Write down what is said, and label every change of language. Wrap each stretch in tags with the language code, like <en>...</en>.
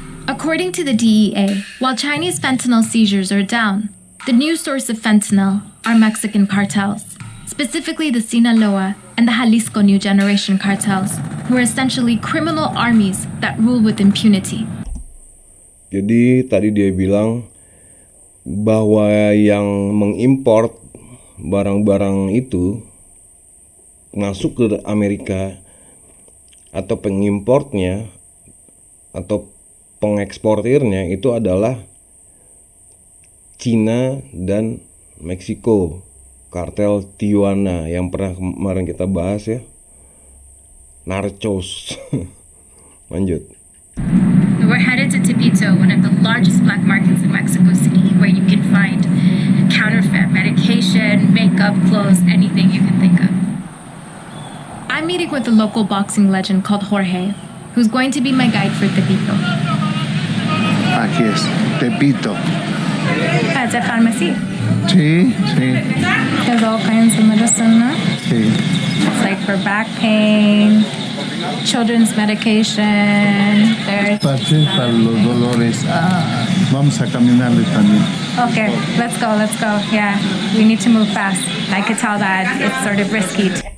<en>According to the DEA, while Chinese fentanyl seizures are down, the new source of fentanyl are Mexican cartels, specifically the Sinaloa and the Jalisco New Generation cartels, who are essentially criminal armies that rule with impunity.</en> <id>Jadi tadi dia bilang bahwa yang mengimport barang-barang itu masuk ke Amerika atau pengimportnya atau pengeksportirnya itu adalah Cina dan Meksiko, kartel Tijuana yang pernah kemarin kita bahas ya, narcos. Lanjut.</id> <en>We're headed to Tepito, one of the largest black markets in Mexico City, where you can find counterfeit medication, makeup, clothes, anything you can think of. I'm meeting with a local boxing legend called Jorge, who's going to be my guide for Tepito.</en> <es>Aquí es, Tepito.</es> <en>It's a pharmacy.</en> <es>Sí, sí,</es> <en>There's all kinds of medicine, no?</en> <es>sí.</es> <en>It's like for back pain, children's medication. There's</en> <es>Parches para los dolores. Vamos a caminarle también.</es> <en>okay, let's go. Yeah, we need to move fast. I could tell that it's sort of risky.</en>